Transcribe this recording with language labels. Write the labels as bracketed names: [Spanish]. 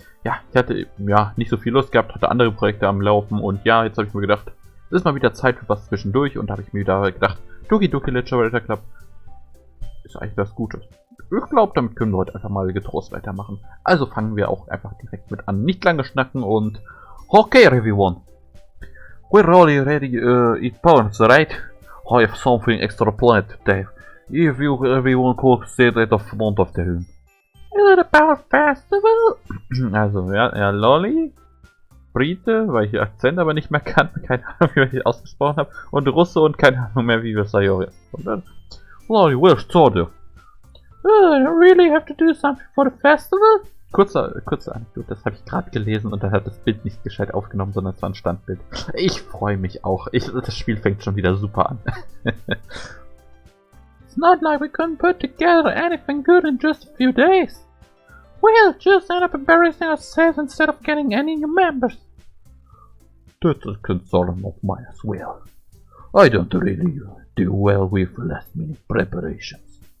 [German] Ja, ich hatte nicht so viel Lust gehabt, hatte andere Projekte am Laufen und ja, jetzt habe ich mir gedacht, es ist mal wieder Zeit für was zwischendurch und da habe ich mir wieder gedacht, Doki Doki Literature Club ist eigentlich was Gutes. Ich glaube, damit können wir heute einfach mal getrost weitermachen. Also fangen wir auch einfach direkt mit an. Nicht lange schnacken und [English] okay, everyone. We're already eat pounds, right? I have something extra planned today. If you everyone could sit at the front of the room. Is it about festival? [German] Also, ja, Lolli, Brite, weil ich den Akzent aber nicht mehr kann, keine Ahnung, wie ich ausgesprochen habe, und Russe und keine Ahnung mehr, wie wir Sayori. Und dann, Lolli, [English] where's Tode? I really have to do something for the festival? [German] Kurze Anekdote, das habe ich gerade gelesen und dann hat das Bild nicht gescheit aufgenommen, sondern es war ein Standbild. Ich freue mich auch. Das Spiel fängt schon wieder super an. [English] It's not like we couldn't put together anything good in just a few days. We'll just end up embarrassing ourselves instead of getting any new members. That's a concern of mine as well. I don't really do well with last minute preparations.